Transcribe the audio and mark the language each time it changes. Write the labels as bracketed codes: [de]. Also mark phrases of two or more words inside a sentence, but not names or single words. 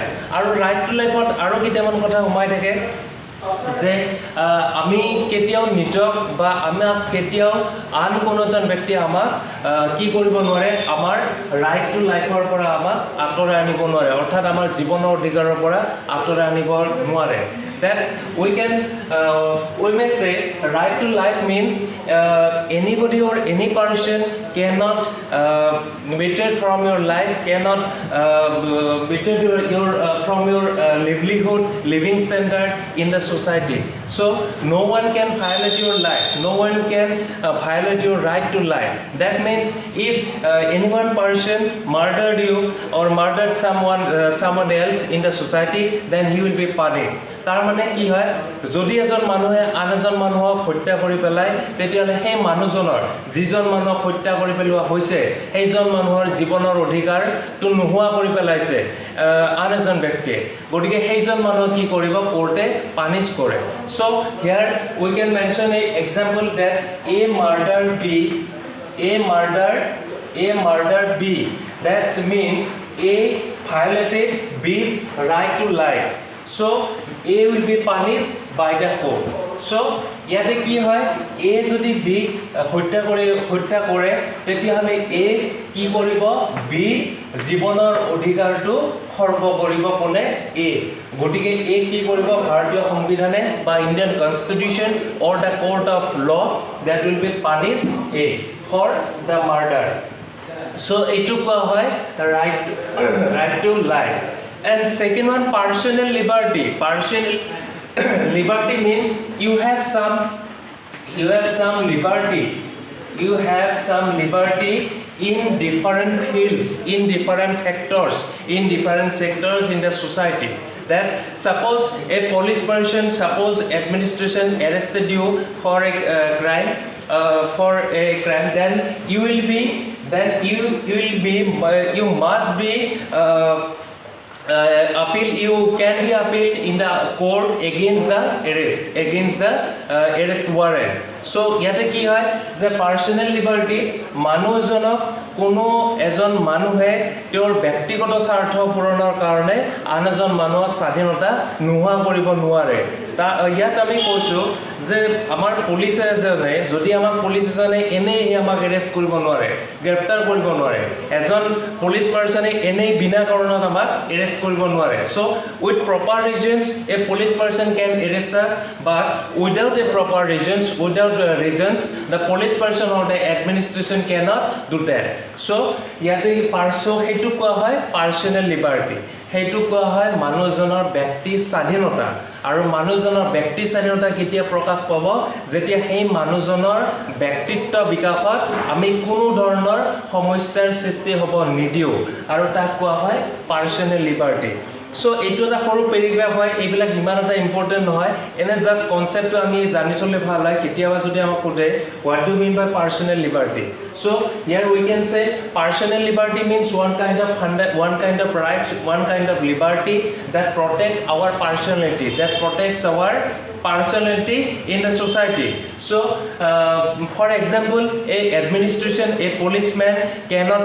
[as] আৰু [en] right to life [as] আৰু কেইটামান কথা সোমাই থাকে যে আমি কেতিয়াও নিজক বা আমাক কেতিয়াও আন কোনো এজন ব্যক্তিয়ে আমাক কি কৰিব নোৱাৰে, আমাৰ [en] right to life [as] পৰা আমাক আঁতৰাই আনিব নোৱাৰে, অৰ্থাৎ আমাৰ জীৱনৰ অধিকাৰৰ পৰা আঁতৰাই আনিব নোৱাৰে। [en] That we may say right to life means anybody or any person cannot withdraw from your life, cannot withdraw from your livelihood, living standard in the society. So no one can violate your life, no one can violate your right to life. That means if any one person murdered you or murdered someone else in the society, then he will be punished. [as] তাৰ মানে কি হয়, যদি এজন মানুহে আন এজন মানুহক হত্যা কৰি পেলায়, তেতিয়াহ'লে সেই মানুহজনৰ যিজন মানুহক হত্যা কৰি পেলোৱা হৈছে সেইজন মানুহৰ জীৱনৰ অধিকাৰটো নোহোৱা কৰি পেলাইছে আন এজন ব্যক্তিয়ে, গতিকে সেইজন মানুহক কি কৰিব, কোৰ্টে পানিছ কৰে। [en] So here we can mention a example that a murder B, that means A violated B's right to life. So A will be punished by the court. [as] So ইয়াতে কি হয়, A যদি B হত্যা কৰে তেতিয়াহ'লে A কি কৰিব, B জীৱনৰ অধিকাৰটো খৰ্ব কৰিব কোনে, A। গতিকে A কি কৰিব, ভাৰতীয় সংবিধানে বা [en] Indian constitution or the court of law that will be punish A for the murder. So [as] এইটো কোৱা হয় [en] right to life. And second one, personal liberty. Personal liberty means you have some liberty. You have some liberty in different fields, in different factors, in different sectors in the society. That suppose a police person, suppose administration arrested you for a crime, then you must be you can be appealed in the court against the arrest warrant. [as] সো ইয়াতে কি হয় যে [en] personal liberty [as] মানুহজনক কোনো এজন মানুহে তেওঁৰ ব্যক্তিগত স্বাৰ্থ পূৰণৰ কাৰণে আন এজন মানুহৰ স্বাধীনতা নোহোৱা কৰিব নোৱাৰে ইয়াত আমি কৈছো যে আমাৰ পুলিচ এজনে যদি আমাৰ পুলিচ এজনে এনেই আমাক এৰেষ্ট কৰিব নোৱাৰে গ্ৰেপ্তাৰ কৰিব নোৱাৰে এজন [en] police person [as] এনেই বিনা কাৰণত আমাক এৰেষ্ট কৰিব নোৱাৰে [en] so with proper reasons a police person can arrest us but without a proper reasons the police person or the administration cannot do that so [as] ইয়াতে পাৰ্সো হেতু কোৱা হয় [en] personal liberty [as] হেতু কোৱা হয় মানুহজনৰ ব্যক্তি স্বাধীনতা আৰু মানুহজনৰ ব্যক্তি স্বাধীনতা কেতিয়া প্ৰকাশ পাব যেতিয়া সেই মানুহজনৰ ব্যক্তিত্ব বিকাশত আমি কোনো ধৰণৰ সমস্যাৰ সৃষ্টি হ'ব নিদিও আৰু তাক কোৱা হয় [en] personal liberty [as] সো এইটো এটা সৰু পেৰাগ্ৰাফ হয় এইবিলাক ইমান এটা ইম্পৰ্টেন্ট নহয় এনে জাস্ট কনসেপ্টটো আমি জানি চলে ভাল হয় কেতিয়াবা যদি আমাক কোডে [en] what do you mean by personal liberty so here we can say personal liberty means one kind of rights one kind of liberty that protect our personality that protects our personality in the society so for example a administration a policeman cannot